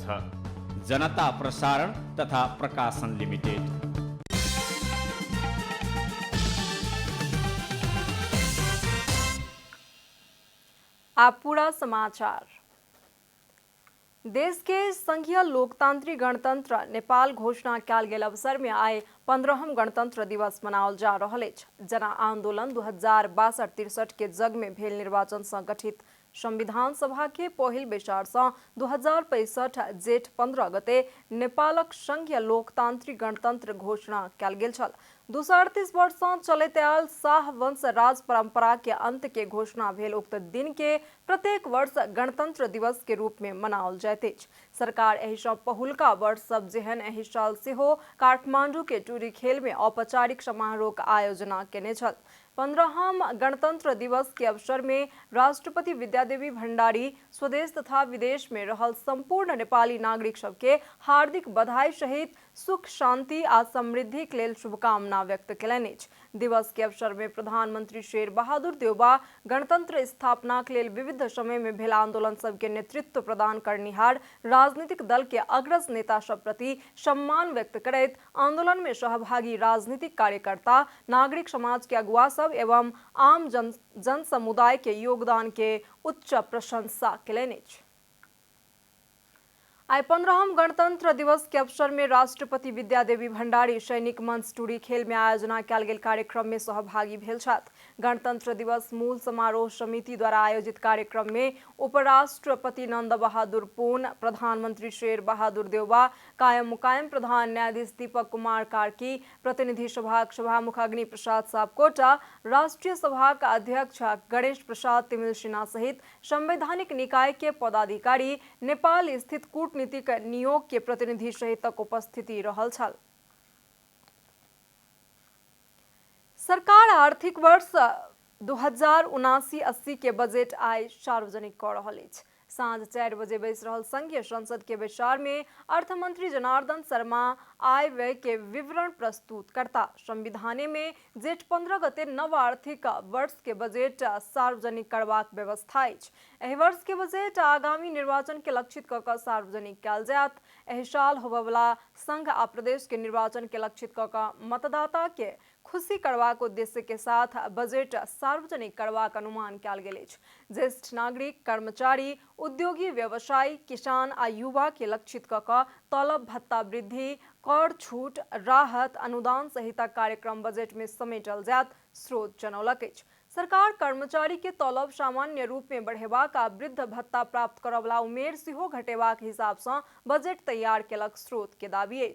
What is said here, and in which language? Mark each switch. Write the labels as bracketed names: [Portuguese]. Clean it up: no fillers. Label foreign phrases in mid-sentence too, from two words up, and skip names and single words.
[Maithili] जनता प्रसारण तथा प्रकाशन लिमिटेड। आप पूरा समाचार। देश के संघीय लोकतांत्रिक गणतंत्र नेपाल घोषणा कयल गेल अवसर में आइ 15हम गणतंत्र दिवस मनाओल जा रहल अछि। जन आंदोलन 2062-63 के जग में भेल निर्वाचन से गठित संविधान सभा के पहिल बैसार से 2065 जेठ 15 गते नेपालक संघीय लोकतांत्रिक गणतंत्र घोषणा कयल गेल छल। 238 वर्ष से चलैत आयल शाह वंश राज परंपरा के अंत के घोषणा भेल उक्त दिन के प्रत्येक वर्ष गणतंत्र दिवस के रूप में मनाओल जाइत अछि। सरकार एहि सँ पहिलुका वर्ष सब जेहन एहि साल सेहो काठमांडू के टूरी खेल में औपचारिक समारोह के आयोजना केने छल। 15हम गणतंत्र दिवस के अवसर में राष्ट्रपति विद्यादेवी भण्डारी स्वदेश तथा विदेश में रहल संपूर्ण नेपाली नागरिक सबके हार्दिक बधाई सहित सुख शांति आ समृद्धि के लेल शुभकामना व्यक्त कयलनि अछि। दिवस के अवसर में प्रधानमंत्री शेर बहादुर देउबा गणतंत्र स्थापना के लेल विविध समय में भेल आंदोलन सबके नेतृत्व प्रदान करनिहार राजनीतिक दल के अग्रज नेता सब प्रति सम्मान व्यक्त करैत आंदोलन में सहभागी राजनीतिक कार्यकर्ता, नागरिक समाज के अगुवा सब एवं आम जन समुदाय के योगदान के उच्च प्रशंसा कयलनि अछि। आइ 15हम गणतंत्र दिवस के अवसर में राष्ट्रपति विद्यादेवी भण्डारी सैनिक मंच टूरी खेल में आयोजना कयल गेल कार्यक्रम में सहभागी भेल छथि। गणतंत्र दिवस मूल समारोह समिति द्वारा आयोजित कार्यक्रम में उपराष्ट्रपति नंद बहादुर पुन, प्रधानमंत्री शेर बहादुर देउबा, कायम मुकायम प्रधान न्यायाधीश दीपक कुमार कार्की, प्रतिनिधि सभाक सभामुख अग्नि प्रसाद सापकोटा, राष्ट्रीय सभाक अध्यक्ष गणेश प्रसाद तिमिल सिन्हा सहित संवैधानिक निकाय के पदाधिकारी, नेपाल स्थित कूटनीतिक नियोग के प्रतिनिधि सहितक उपस्थिति रहल छल। सरकार आर्थिक वर्ष 2079-80 के बजट आइ सार्वजनिक कऽ रहल अछि। साँझ 4 बजे बैस रहल संघीय संसद के बैसार में अर्थमंत्री जनार्दन शर्मा आय व्यय के विवरण प्रस्तुत करता। संविधाने में जेठ 15 गते नव आर्थिक वर्ष के बजट सार्वजनिक करबाक व्यवस्था अछि। एहि वर्ष के बजट आगामी निर्वाचन के लक्षित कऽ कऽ सार्वजनिक कयल जायत। एहि साल होबयवला संघ आ प्रदेश के निर्वाचन के लक्षित कऽ कऽ मतदाता के खुशी करबाक उद्देश्य के साथ बजट सार्वजनिक करबाक अनुमान कयल गेल अछि। ज्येष्ठ नागरिक, कर्मचारी, उद्योगी, व्यवसायी, किसान आ युवा के लक्षित कऽ कऽ तलब भत्ता वृद्धि, कर छूट, राहत, अनुदान सहित कार्यक्रम बजट में समेटल जायत, स्रोत जनौलक अछि। सरकार कर्मचारी के तलब सामान्य रूप में बढ़ेबाक आ वृद्ध भत्ता प्राप्त करयवला उमेर सेहो घटेबाक हिसाब सँ बजट तैयार केलक, स्रोत के दाबी अछि।